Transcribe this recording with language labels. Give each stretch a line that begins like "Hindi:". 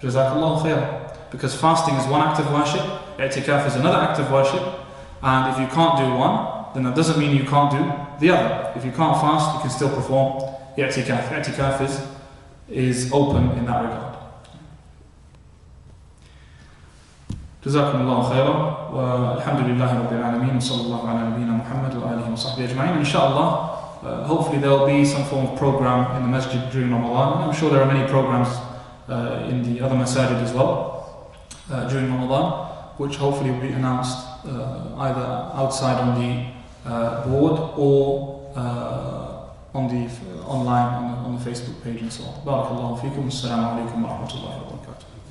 English: Jazakallahu khair. Because fasting is one act of worship, i'tikaf is another act of worship, and if you can't do one, then that doesn't mean you can't do the other. If you can't fast, you can still perform i'tikaf. I'tikaf is open in that regard.
Arabic: جزاكم الله خيرا والحمد لله رب العالمين وصلى الله على نبينا محمد وآله وصحبه أجمعين.
English: Inshallah, hopefully there will be some form of program in the masjid during Ramadan. I'm sure there are many programs in the other masajid as well. during Ramadan, which hopefully will be announced either outside on the board or on the online on the Facebook page and so on. Barakallahu feekum. Assalamu alaikum wa rahmatullahi wa barakatuh.